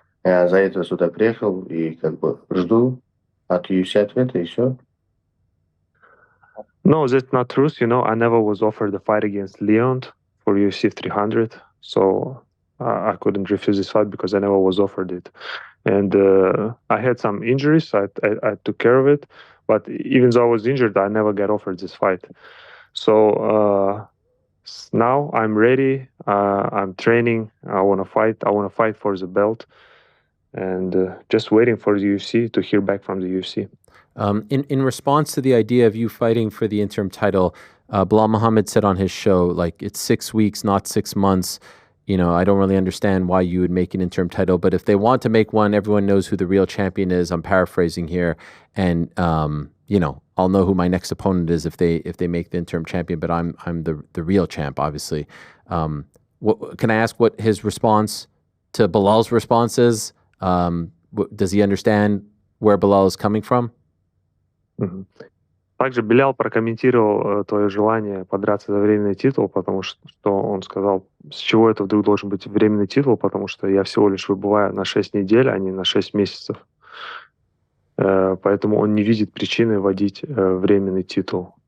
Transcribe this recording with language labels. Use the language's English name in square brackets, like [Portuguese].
[Russian] Я за это сюда приехал и как бы жду от UFC ответа, и все. [English] No, that's not true. I never was offered a fight against Leon for UFC 300, so I couldn't refuse this fight because I never was offered it. And I had some injuries. I took care of it. But even though I was injured, I never got offered this fight. So now I'm ready. I'm training. I want to fight. I want to fight for the belt. And just waiting for the UFC to hear back from the UFC. In response to the idea of you fighting for the interim title, Belal Muhammad said on his show, like, it's 6 weeks, not 6 months. I don't really understand why you would make an interim title, but if they want to make one, everyone knows who the real champion is. I'm paraphrasing here. And, I'll know who my next opponent is if they make the interim champion, but I'm the real champ, obviously. Can I ask what his response to Belal's response is? Does he understand where Belal is coming from? [Russian] Также Белал прокомментировал твое желание подраться за временный титул, потому что он сказал, с чего это вдруг должен быть временный титул, потому что я всего лишь выбываю на 6 недель, а не на 6 месяцев. Поэтому он не видит причины вводить временный титул.